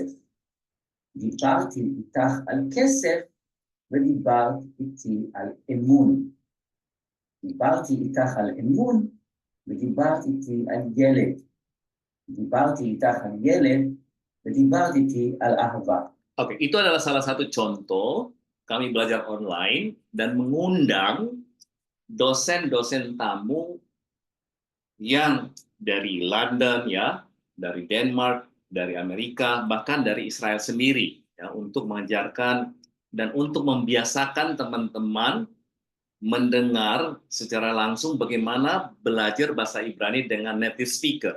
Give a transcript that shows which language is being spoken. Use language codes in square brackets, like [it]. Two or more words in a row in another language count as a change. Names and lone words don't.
[he] דיברתי איתך על כסף ודיברת איתי על אמון. דיברתי איתך על אמון ודיברת איתי על ילד. דיברתי איתך על ילד ודיברת איתי על אהבה. [id] Oke, itu adalah salah satu contoh kami belajar online dan mengundang dosen-dosen tamu yang dari London ya, dari Denmark, dari Amerika, bahkan dari Israel sendiri ya untuk mengajarkan dan untuk membiasakan teman-teman mendengar secara langsung bagaimana belajar bahasa Ibrani dengan [en] native speaker.